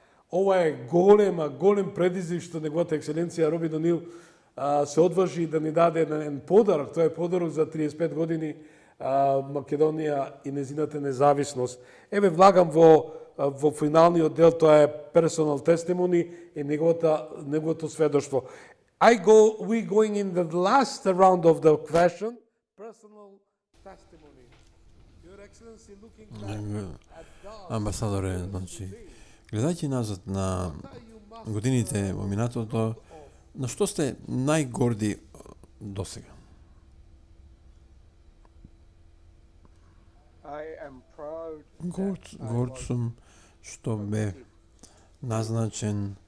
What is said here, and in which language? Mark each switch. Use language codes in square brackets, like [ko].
[mk] Ова е голем предизвик што неговата екселенција Робин О'Нил се одважи да ни даде еден подарок. Тоа е подарок за 35 години Македонија и незината независност. Еве влагам во финалниот дел, тоа е [en] персонал тестимони [mk] и неговото сведоштво. [en] We going in the last round of the question. Personal testimony. Your Excellency, looking back at those [mk] Амбасадоре, значи, гледајќи назад на годините во минатото, на што сте најгорди досега? [en] I am proud [mk] Горд сум што бе назначен